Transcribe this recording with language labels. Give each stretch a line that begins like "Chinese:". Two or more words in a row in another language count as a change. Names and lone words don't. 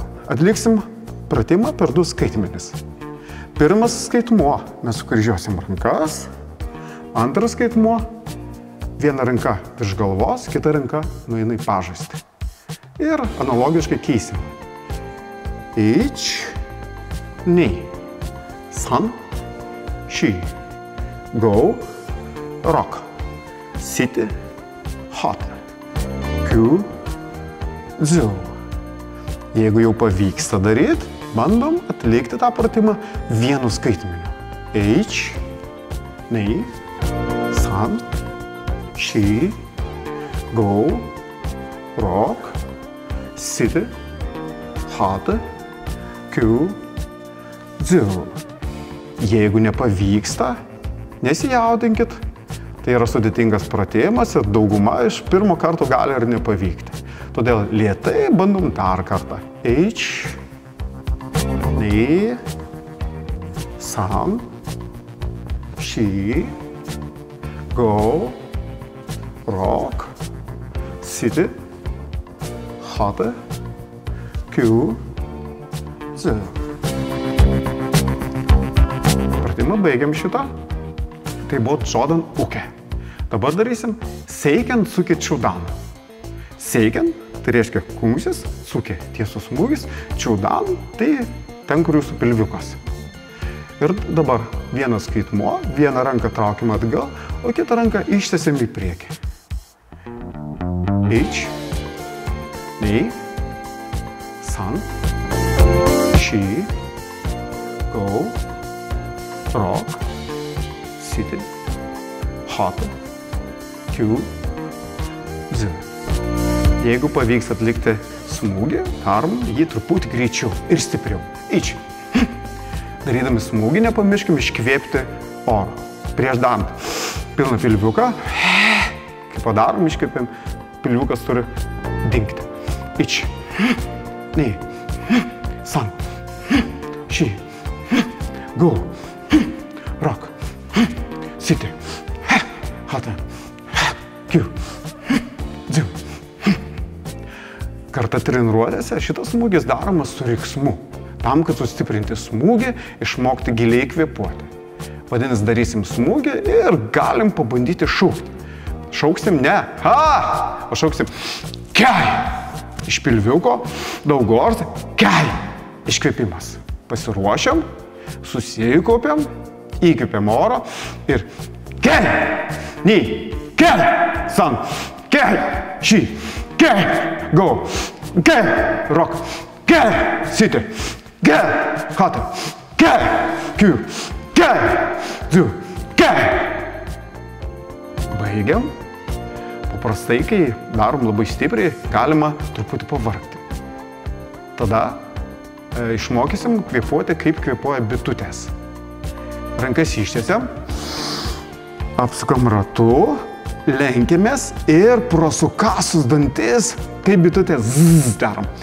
Lithuanian: Atliksim pratimą per 2 skaitmenis. Pirmas skaitmuo mes sukryžiuosim rankas, antras skaitmuo viena ranka virš galvos, kita ranka nueina į pažastį. Ir analogiškai keisim. Ič,
Japanese: 二、三, 四, 五、六、七, 八、九、十.
Lithuanian: Jeigu jau pavyksta daryti, bandom atlikti tą pratimą vienu skaitmeniu.
Japanese: 一, 二、三, 四, 五、六、七, 八、九、十.
Lithuanian: Jeigu nepavyksta, nesijaudinkit, tai yra sudėtingas pratimas ir dauguma iš pirmo karto gali ir nepavykti. Todėl lėtai bandom dar kartą.
Japanese: 一, 二、三, 四, 五、六、七, 八、九、十.
Lithuanian: Pratimą baigiam šitą. Tai buvo Jordan Uke. Dabar darysim Seiken Tsuke Chudan. Seiken tai reiškia kumštis, Tsuke tiesus smūgis, Chudan tai ten, kur jūsų pilviukas. Ir dabar vienas skaitmuo, vieną ranką traukiam atgal, o kitą ranką ištiesiam į priekį.
Japanese: 一, 二、三, 四, 五、六、七, 八、九、十.
Lithuanian: Jeigu pavyks atlikti smūgį, darom jį truputį greičiau ir stipriau.
Japanese: 一.
Lithuanian: Darydami smūgį nepamirškim iškvėpti oro. Prieš darant pilną pilviuką, kai padarom, iškvėpim, pilviukas turi dingti.
Japanese: 一, 二、三, 四, 五、六、七, 八、九、十.
Lithuanian: Kartą treniruotėse šitas smūgis daromas su riksmu. Tam, kad sustiprinti smūgį, išmokti giliai kvėpuoti. Vadinasi, darysim smūgį ir galim pabandyti šaukti. Šauksim ne ha, o šauksim kei. Iš pilviuko, daug ors, kei. Iškvėpimas. Pasiruošiam, susikaupiam, įkvėpiam oro ir kei.
Japanese: 二、けい、三、けい、四、けい、五、けい、六、けい、七. けい、八、けい、九、けい、十、けい.
Lithuanian: Baigiam. Paprastai, kai darom labai stipriai, galima truputį pavargti. Tada išmokysim kvėpuoti, kaip kvėpuoja bitutės. Rankas ištiesiam, Apsukam ratu, lenkiamės ir pro sukasus dantis, kaip bitutė, darom.